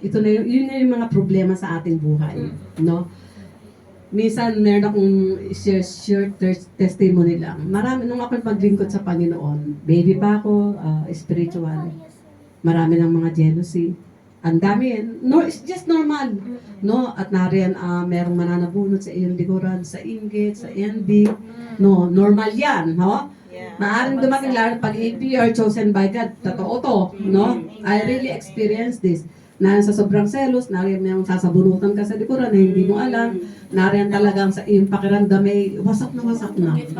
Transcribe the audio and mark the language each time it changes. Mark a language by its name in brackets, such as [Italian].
[Filipino] Ito na yun na yung mga problema sa ating buhay, no? Minsan, meron akong short testimony lang. Marami, nung ako paglingkod sa Panginoon, baby pa ako, spiritual, marami ng mga jealousy. Ang dami, [English] no, it's just normal. [Filipino] No, at nariyan, merong mananabunot sa iyong likuran, sa inggit, sa envy. No, normal yan, no? Maaring dumating lalo pag [English] if you are chosen by God, [Filipino] totoo to, no? [English] I really experienced this. [Filipino] Na sa sobrang selos, nariyan may sasabunutan ka sa likuran na hindi mo alam. Nariyan talagang sa iyong pakiramdam may wasak na wasak na.